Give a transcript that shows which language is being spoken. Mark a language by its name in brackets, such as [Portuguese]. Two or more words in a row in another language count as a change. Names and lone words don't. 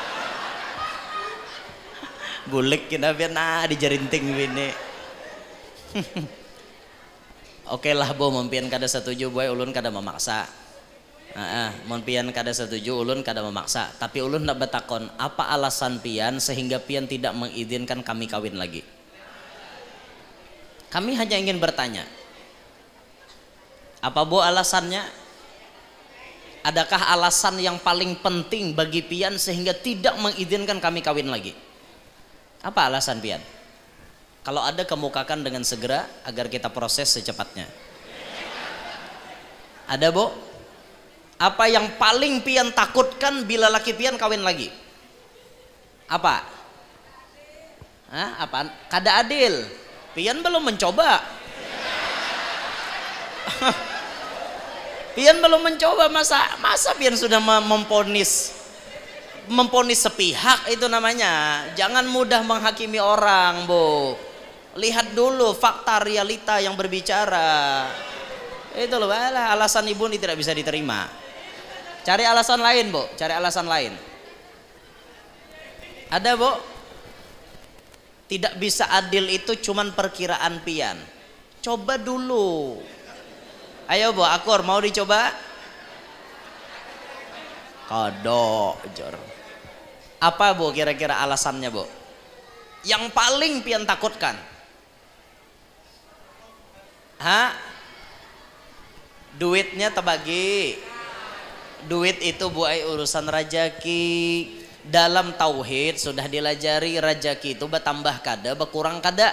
[Banjar] Bulik kita biar dijarinting bini. Oke lah bo, mempian kada setuju boy, ulun kada memaksa. Mempian kada setuju, ulun kada memaksa. [Indonesian] Tapi [Banjar] ulun nak betakon, [Indonesian] apa alasan pian sehingga pian tidak mengizinkan kami kawin lagi? Kami hanya ingin bertanya. Apa bo alasannya? Adakah alasan yang paling penting bagi pian sehingga tidak mengizinkan kami kawin lagi? Apa alasan pian? Kalau ada kemukakan dengan segera agar kita proses secepatnya. Ada bo? Apa yang paling pian takutkan bila laki pian kawin lagi? Apa? Apa? [Banjar] Kada adil. [Indonesian] Pian belum mencoba. Pian belum mencoba, masa pian sudah memponis sepihak, itu namanya. Jangan mudah menghakimi orang, Bu. Lihat dulu fakta realita yang berbicara. Itu loh, alasan ibu ini tidak bisa diterima. Cari alasan lain, Bu. Cari alasan lain. Ada, Bu? Tidak bisa adil itu cuman perkiraan pian. Coba dulu. Ayo, Bu, akur mau dicoba? Kodok, jor. Apa Bu kira-kira alasannya Bu? Yang paling pian takutkan? Duitnya terbagi. [Banjar] Duit itu Bu ai urusan rajaki. Dalam tauhid sudah dilajari rajaki itu bertambah kada, berkurang kada.